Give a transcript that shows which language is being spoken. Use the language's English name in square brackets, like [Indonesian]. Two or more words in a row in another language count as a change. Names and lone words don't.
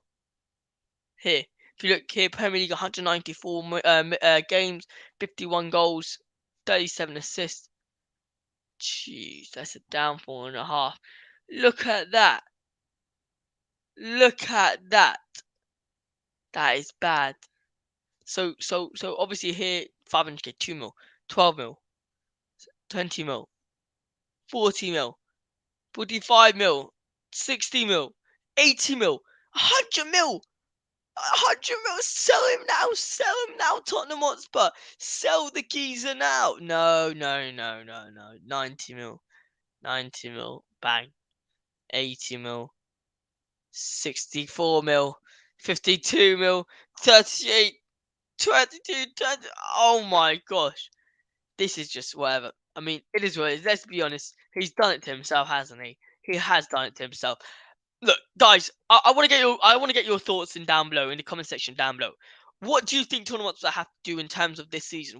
[English] Here, if you look here, Premier League 194 games, 51 goals, 37 assists. Jeez, that's a downfall and a half. Look at that. Look at that. That is bad. So obviously here 500k, 2 mil, 12 mil, 20 mil, 40 mil, 45 mil, 60 mil, 80 mil, 100 mil. 100 mil, sell him now, Tottenham Hotspur, sell the geezer now. No, 90 mil, 90 mil, bang, 80 mil, 64 mil, 52 mil, 38, 22, 20. Oh my gosh, this is just whatever. I mean, it is what it is. Let's be honest. He's done it to himself, hasn't he? He has done it to himself. Look, guys, I want to get your thoughts in down below in the comment section down below. What do you think Tottenham Hotspur have to do in terms of this season?